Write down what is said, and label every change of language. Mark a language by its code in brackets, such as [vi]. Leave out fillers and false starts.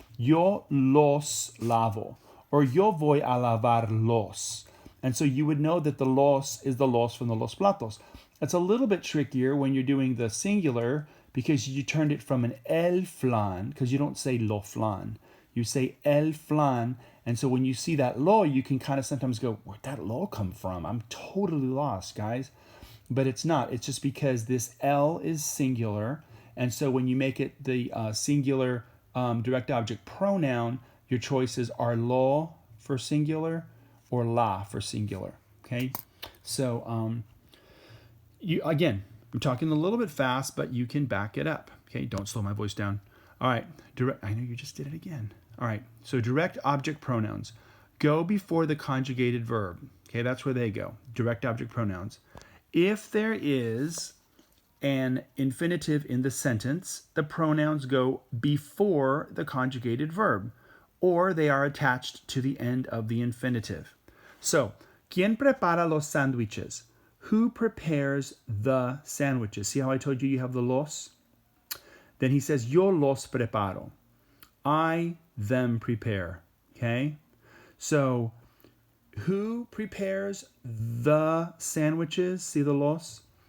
[es] Yo los lavo, or yo voy a lavar los. [en] And so you would know that the los is the los from the los platos. It's a little bit trickier when you're doing the singular, because you turned it from an el flan, because you don't say lo flan. You say el flan. And so when you see that lo, you can kind of sometimes go, where'd that lo come from? I'm totally lost, guys. But it's not. It's just because this el is singular. And so when you make it the singular direct object pronoun, your choices are lo for singular or la for singular. Okay? So again, I'm talking a little bit fast, but you can back it up. Okay? Don't slow my voice down. All right. I know you just did it again. All right. So direct object pronouns go before the conjugated verb. Okay? That's where they go. Direct object pronouns. If there is an infinitive in the sentence, the pronouns go before the conjugated verb, or they are attached to the end of the infinitive. [es] So, ¿Quién prepara los sándwiches? [en] Who prepares the sandwiches? See how I told you have the los? Then he says, [es] yo los preparo. [en] I them prepare. Okay? So, who prepares the sandwiches? See the los?